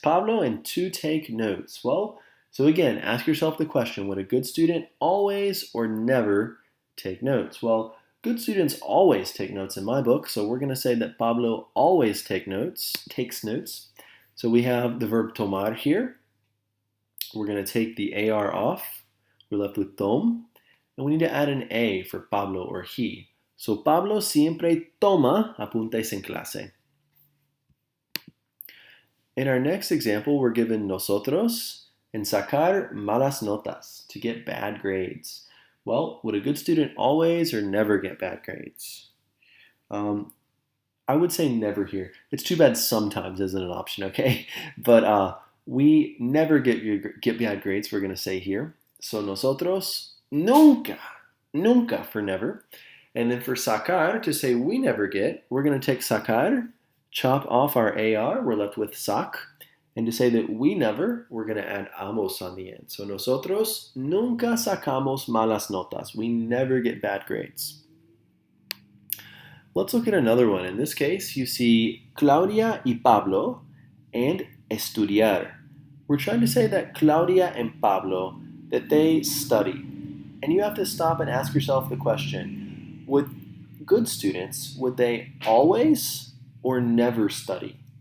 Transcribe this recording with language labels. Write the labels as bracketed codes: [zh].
[en] Pablo and to take notes. Well, so again, ask yourself the question, would a good student always or never take notes? Well, good students always take notes in my book, so we're going to say that Pablo always takes notes. So we have the verb tomar here. We're going to take the AR off. We're left with tom. And we need to add an A for Pablo or he. So [es] Pablo siempre toma apuntes en clase. [en] In our next example, we're given nosotros and [es] sacar malas notas, [en] to get bad grades. Well, would a good student always or never get bad grades? I would say never here. It's too bad sometimes isn't an option, okay? But we never get bad grades, we're going to say here. So [es] nosotros nunca [en] for never. And then for sacar, to say we never get, we're going to take sacar, chop off our AR, we're left with sac. And to say that we never, we're going to add amos on the end. So [es] nosotros nunca sacamos malas notas. [en] We never get bad grades. Let's look at another one. In this case, you see Claudia y Pablo and estudiar. We're trying to say that Claudia and Pablo, that they study. And you have to stop and ask yourself the question, would good students, would they always or never study?